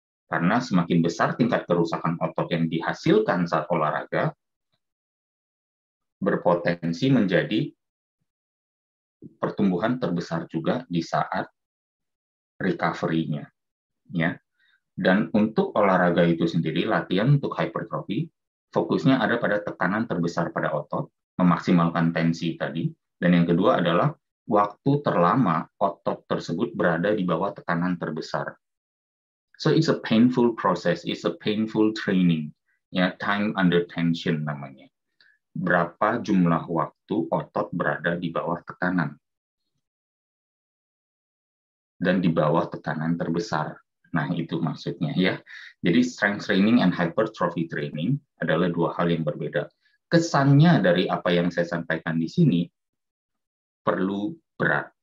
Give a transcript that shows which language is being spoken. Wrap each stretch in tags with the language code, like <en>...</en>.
<id>Karena semakin besar tingkat kerusakan otot yang dihasilkan saat olahraga, berpotensi menjadi pertumbuhan terbesar juga di saat recovery-nya. Ya. Dan untuk olahraga itu sendiri, latihan untuk hypertrophy, fokusnya ada pada tekanan terbesar pada otot, memaksimalkan tensi tadi, dan yang kedua adalah waktu terlama otot tersebut berada di bawah tekanan terbesar.</id> <en>So it's a painful process, it's a painful training, ya, time under tension namanya.</en> <id>Berapa jumlah waktu otot berada di bawah tekanan dan di bawah tekanan terbesar. Nah, itu maksudnya ya. Jadi strength training and hypertrophy training adalah dua hal yang berbeda. Kesannya dari apa yang saya sampaikan di sini perlu berat.</id>